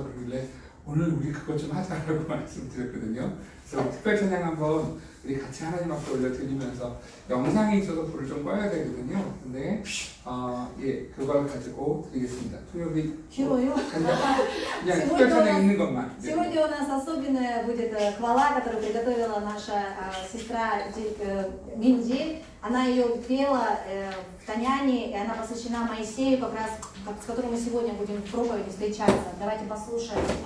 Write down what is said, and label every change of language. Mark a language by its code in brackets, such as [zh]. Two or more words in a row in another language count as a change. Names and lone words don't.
[ko] 그러길래 오늘 우리 그것 좀 하자라고 말씀드렸거든요. 그래서 특별 찬양 한번 우리 같이 하나님 앞에 올려드리면서 영상이 있어서 불을 좀 꺼야 되거든요. 근데 그걸 가지고 드리겠습니다. 우리 [ru] Чего? [ko] 그냥 특별 찬양 있는 것만. [ru] Сегодня у нас особенная будет хвала, которую приготовила наша сестра Минди. Она ее пела в Таняне, и она посвящена Моисею, как раз с которым мы сегодня будем в проповеди встречаться. Давайте послушаем.